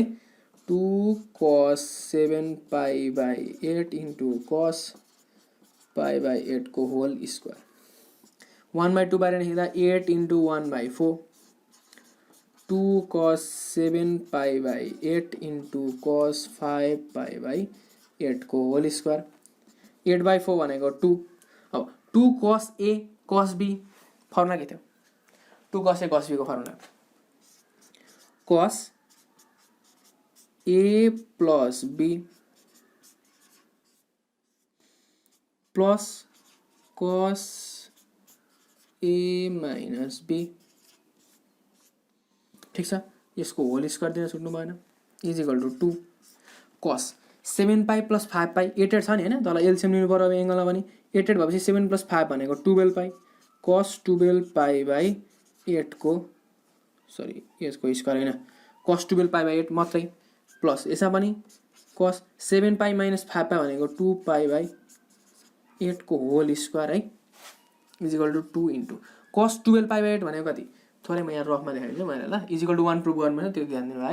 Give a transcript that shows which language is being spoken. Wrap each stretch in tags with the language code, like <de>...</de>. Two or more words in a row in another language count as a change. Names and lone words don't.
<en>2 cos 7π/8 into cos 5/8</en> <ne>को</ne> <en>whole square</en> <ne>1/2 बाहिर निस्किँदा</ne> <en>8 into 1/4 2 cos 7π/8 into cos 5π/8</en> <ne>को</ne> <en>whole square</en> <ne>8/4 भनेको 2। अब</ne> <en>2 cos a cos b</en> <ne>फर्मुला के थियो</ne> <en>2 cos a cos b</en> <ne>को फर्मुला</ne> <en>cos a plus b plus cos a minus b</en> <ne>ठीक छ। यसको</ne> <en>whole square</en> <ne>दिन छुट्नु भएन</ne> <en>is equal to 2 cos 7π plus 5π</en> <ne>8 छ नि हैन। तल एलसीएम लिनु पर्यो अब एंगलमा पनि 8 भएपछि</ne> <en>7 plus 5</en> <ne>भनेको 12π</ne> <en>cos 12π/8</en> <ne>को सरी यसको स्क्वायर हैन</ne> <en>cos 12π/8</en> <ne>मात्रै</ne> <en>plus</en> <ne>पनि</ne> <en>cos 7π minus 5π</en> <ne>भनेको 2π/8 को</ne> <en>whole square</en> <ne>है</ne> <en>is equal to 2 into cos 12π/8</en> <ne>भनेको कति थोरै म यहाँ रफमा देखाइदिन्छु मैले ल</ne> <en>is equal to 1</en> <ne>प्रुभ गर्नु त्यो ध्यान दिनु है।</ne>